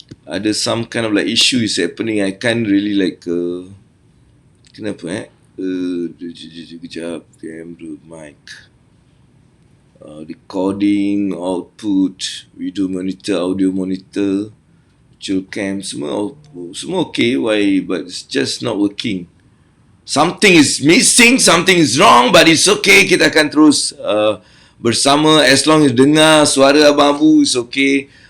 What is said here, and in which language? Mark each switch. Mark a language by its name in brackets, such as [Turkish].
[Malay] Ada [English] some kind of like issue is happening. I can't really like [Malay] kenapa kejap, [English] camera, mic, recording, output, video monitor, audio monitor, virtual cam, semua okay. Why? But it's just not working. Something is missing, something is wrong, but it's okay. [Malay] Kita akan terus bersama. [English] As long as [Malay] dengar suara [English] Abang Abu, it's okay.